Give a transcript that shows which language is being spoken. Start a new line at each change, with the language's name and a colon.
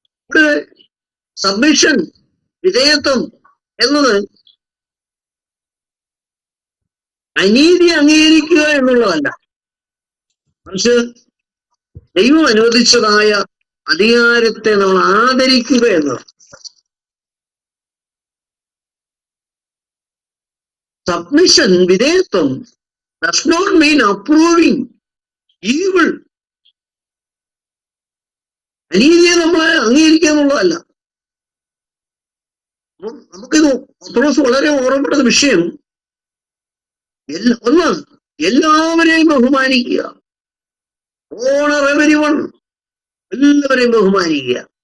Malayalam: ഇവിടെ സബ്മിഷൻ, വിധേയത്വം എന്നത് അനീതി അംഗീകരിക്കുക എന്നുള്ളതല്ല, മറിച്ച് ദൈവം അനുവദിച്ചതായ അധികാരത്തെ നമ്മൾ ആദരിക്കുക എന്നത്.
English: Submission, വിധേയത്വം does not mean approving evil.
Malayalam: അനീതിയെ നമ്മളെ അംഗീകരിക്കുക എന്നുള്ളതല്ല. നമുക്കിത് പത്രോസ് വളരെ ഓർമ്മപ്പെട്ട വിഷയം. ഒന്ന്, എല്ലാവരെയും ബഹുമാനിക്കുക.
English: honour everyone,
Malayalam: എല്ലാവരെയും ബഹുമാനിക്കുക.